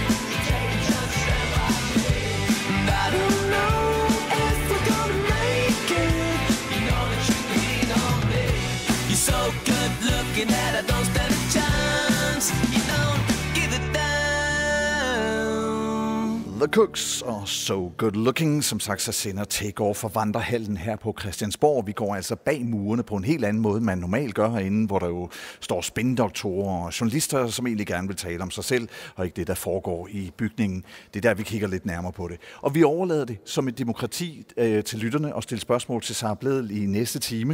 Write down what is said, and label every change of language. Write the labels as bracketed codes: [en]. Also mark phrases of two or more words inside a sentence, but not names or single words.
[en] And I don't know if we're gonna make it. You're so good looking that I don't stand a chance. You don't give it down. The Cooks og So Good Looking. [da] Som sagt, så sender Take Off for Vandrehallen her på Christiansborg. Vi går altså bag murene på en helt anden måde, man normalt gør herinde, hvor der jo står spindoktorer og journalister, som egentlig gerne vil tale om sig selv, og ikke det, der foregår i bygningen. Det er der, vi kigger lidt nærmere på det. Og vi overlader det som et demokrati til lytterne og stille spørgsmål til Sara Blædel i næste time.